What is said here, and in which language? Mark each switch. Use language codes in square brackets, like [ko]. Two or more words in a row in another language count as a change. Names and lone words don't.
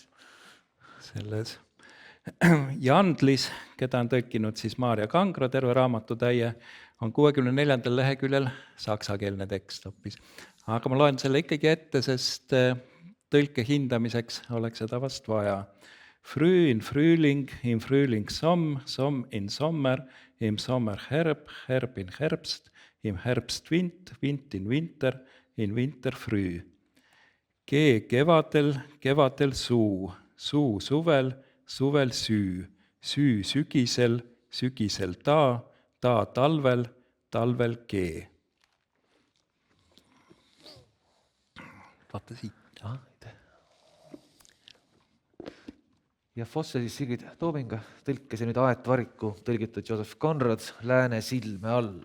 [et] Selles Jandlis, keda on tõlkinud siis Maarja Kangro, terve raamatutäie, on 64. leheküljel saksakeelne tekst hoopis. Aga ma loen selle ikkagi ette, sest tõlke hindamiseks oleks seda vast vaja. [de] Früh in Frühling, in Frühling Somm, Somm in Sommer, im Sommer Herb, Herb in Herbst, im Herbst Wind, Wind in Winter, in Winter früh. [et] Gee kevadel, kevadel suu, suu suvel, suvel süü, süü sügisel, sügisel ta talvel, talvel gee. Vaata siit. Ja Fosse siis Sigrid Toominga tõlkes ja nüüd Aet Variku tõlgitud Joseph Conrad Lääne silme all.